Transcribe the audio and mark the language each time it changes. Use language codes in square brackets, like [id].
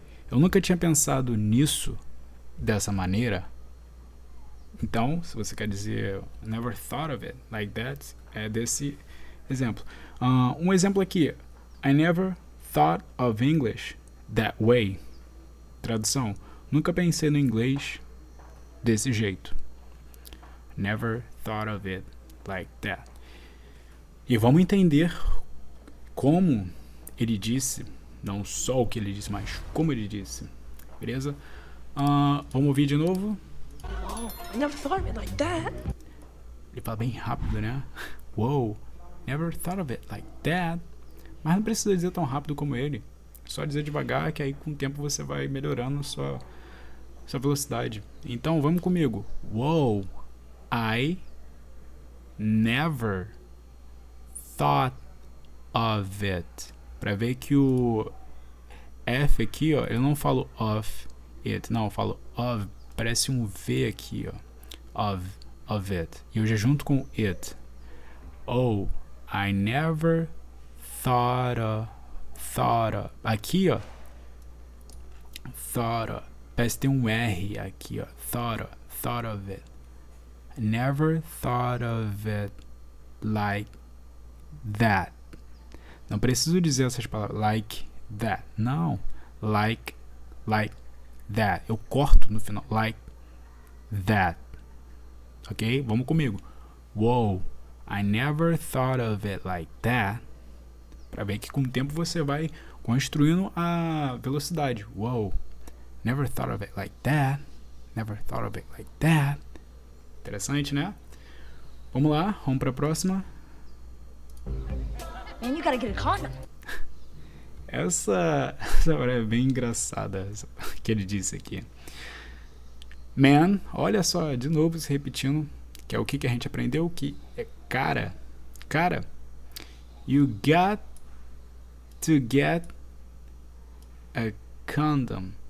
[pt] Eu nunca tinha pensado nisso dessa maneira. Então, se você quer dizer [en] I never thought of it like that, [pt] é desse exemplo. Um exemplo aqui. [en] I never thought of English that way. [pt] Tradução. Nunca pensei no inglês desse jeito. [en] Never thought of it like that. [pt] E vamos entender como ele disse, não só o que ele disse, mas como ele disse. Beleza? Vamos ouvir de novo? [en] Oh, I never thought of it like that. [pt] Ele fala bem rápido, né? [en] Wow, never thought of it like that. [pt] Mas não precisa dizer tão rápido como ele. Só dizer devagar, que aí com o tempo você vai melhorando sua velocidade. Então vamos comigo. [en] Whoa, I never thought of it. [pt] Pra ver que o F aqui, ó, eu não falo [en] of it, [pt] não, eu falo of. Parece um V aqui, ó. [en] Of it. [pt] E eu já junto com [en] it. Oh, I never thought of. [pt] Aqui, ó. [en] Thought of. [pt] Parece que tem um R aqui, ó. [en] Thought of it. I never thought of it like that. [pt] Não preciso dizer essas palavras. [en] Like that. [pt] Não. Like that. Eu corto no final. [en] Like that. Ok? [pt] Vamos comigo. [en] Whoa. I never thought of it like that. [pt] Para ver que com o tempo você vai construindo a velocidade. [en] Whoa. Never thought of it like that. Never thought of it like that. [pt] Interessante, né? Vamos lá, vamos para a próxima. [en] Man, you gotta get a condom. [pt] Essa hora é bem engraçada que ele disse aqui. Man, olha só, de novo se repetindo, que é o que a gente aprendeu, que é cara. [en] Cara, you got to get a condom.